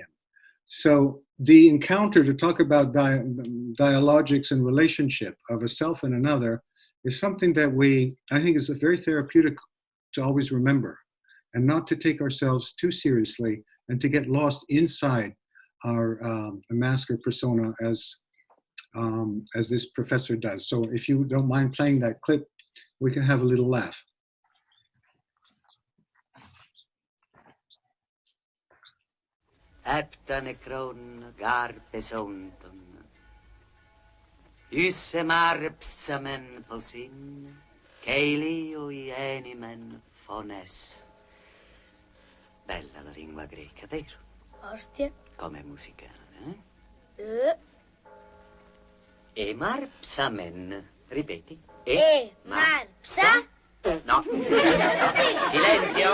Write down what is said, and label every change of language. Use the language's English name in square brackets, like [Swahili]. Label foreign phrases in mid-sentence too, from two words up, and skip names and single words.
[English] So the encounter, to talk about dialogics and relationship of a self and another, is something that I think is very therapeutic to always remember, and not to take ourselves too seriously and to get lost inside our mask or persona as this professor does. So if you don't mind playing that clip, we can have a little laugh. Äptane kron garpesonton, ysse marpsamen posin, keilioi enimen fones. [Italian] Bella la lingua greca, vero? Ostia. Come musicale, eh? E marpsamen, ripeti. Marpsa? No. Silenzio.